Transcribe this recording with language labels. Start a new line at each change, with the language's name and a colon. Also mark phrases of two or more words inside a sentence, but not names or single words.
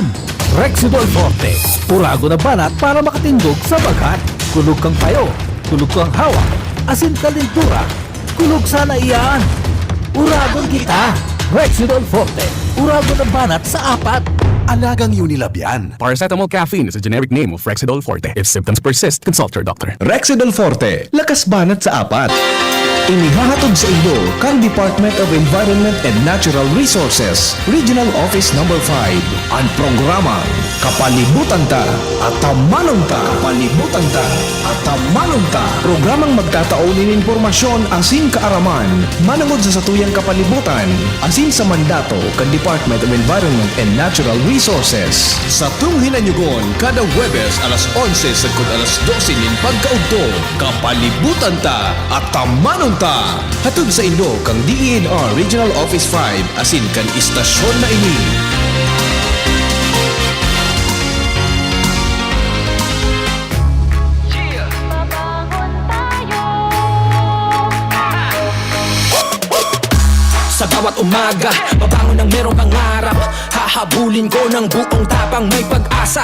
Bikol: Rexidol Forte, uragon na banat para makatindog sa bagat. Kulog kang payo, kulog kang hawak, asin kalintura, kulog sana iyan. Uragon kita. Rexidol Forte, uragon na banat sa apat.
Filipino: Alagang Unilab yan.
English: Paracetamol caffeine is a generic name of Rexidol Forte. If symptoms persist, consult your doctor.
Filipino: Rexidol Forte, lakas banat sa apat.
Bikol: Inihahatod sa inyo kang Department of Environment and Natural Resources, Regional Office No. 5. Ang programa, Kapalibutan Ta at Tamanon Ta. Kapalibutan Ta at Tamanon Ta. Programang magtataon ng impormasyon asin kaaraman, manangod sa satuyang kapalibutan, asin sa mandato kang Department of Environment and Natural Resources. Sa tunghinanyugon, kada Huwebes alas 11 sa alas 12 nin pagkaugto, Kapalibutan Ta at Tamanon Ta. Hatod sa inyo kang DENR Regional Office 5 asin kan istasyon na ini.
Filipino: Sa bawat umaga, babangon ng merong pangarap. Hahabulin ko ng buong tapang may pag-asa.